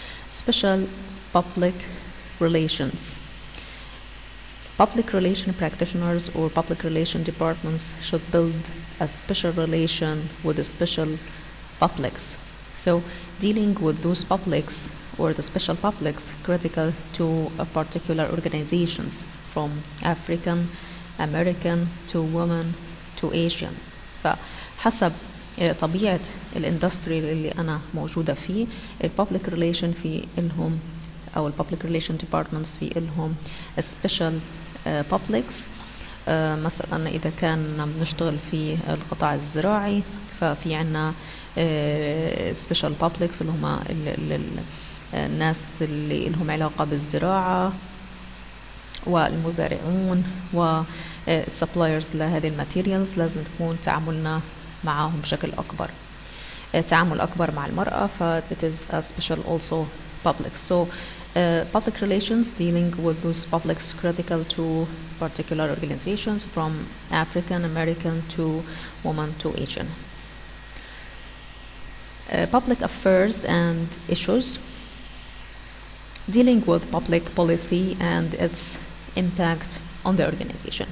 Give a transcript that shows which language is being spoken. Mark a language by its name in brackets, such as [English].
[English] Special public relations. Public relation practitioners or public relation departments should build a special relation with the special publics. So dealing with those publics or the special publics critical to a particular organizations, from African, American to women to Asian. [Arabic] فحسب طبيعة الاندستري اللي أنا موجودة فيه، الببليك ريليشن في إلهم أو الببليك ريليشن ديبارتمنتس في إلهم سبيشال publics. مثلا إذا كان بنشتغل في القطاع الزراعي ففي عنا special publics اللي هم الناس اللي لهم علاقة بالزراعة والمزارعون والسبلايرز لهذه الماتيريالز. لازم تكون تعاملنا معهم بشكل أكبر، تعامل أكبر مع المرأة، ف [English] it is a special also public. So public relations dealing with those publics critical to particular organizations, from African American to women to Asian. Public affairs and issues dealing with public policy and its impact on the organization.